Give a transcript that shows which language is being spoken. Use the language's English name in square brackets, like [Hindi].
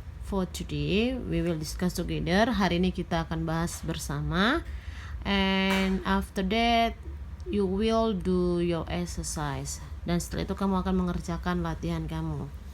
[English] For today, we will discuss together. [Indonesian] Hari ini kita akan bahas bersama. [English] And after that, you will do your exercise. [Indonesian] Dan setelah itu kamu akan mengerjakan latihan kamu.